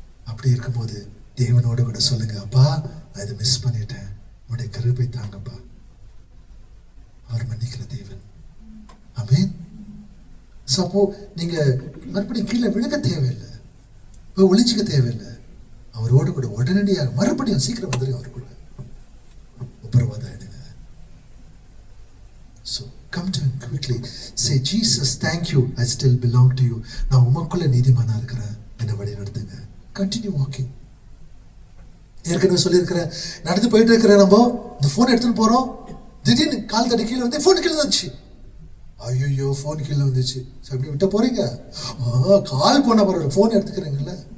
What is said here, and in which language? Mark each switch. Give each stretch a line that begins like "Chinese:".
Tamil: அப்படி இருக்கும்போது தேவனோட கூட சொல்லுங்க, அப்பா நான் இதை மிஸ் பண்ணிட்டேன், உன்னுடைய கிருபை தாங்கப்பா. அவர் மன்னிக்கிற தேவன். ஆமென். அப்போ நீங்க மறுபடியும் கீழே விழுக தேவையில்லை, ஒளிஞ்சிக்க தேவையில்லை. அவரோடு கூட உடனடியாக மறுபடியும் சீக்கிரம் வந்துருங்க, அவர் கூட உபரவாதம் ஆயிடுங்க.
English: So come to him. quickly. Say, Jesus, thank you, I still belong to you.
Tamil: நான் உமக்குள்ள நீதிமானா இருக்கிறேன், என்னை வழி நடத்துங்க.
English: Continue walking.
Tamil: ஏற்கனவே சொல்லியிருக்கிறேன், நடந்து போயிட்டு இருக்கிறேன், நம்ம இந்த ஃபோன் எடுத்துன்னு போகிறோம், திடீர்னு கால் தடி கீழே வந்து ஃபோன் கீழே வந்துச்சு. ஐயோ, ஃபோன் கீழே வந்துச்சு. ஸோ அப்படி விட்ட போகிறீங்க, கால் போன பரவாயில்ல, ஃபோன் எடுத்துக்கிறீங்கல்ல.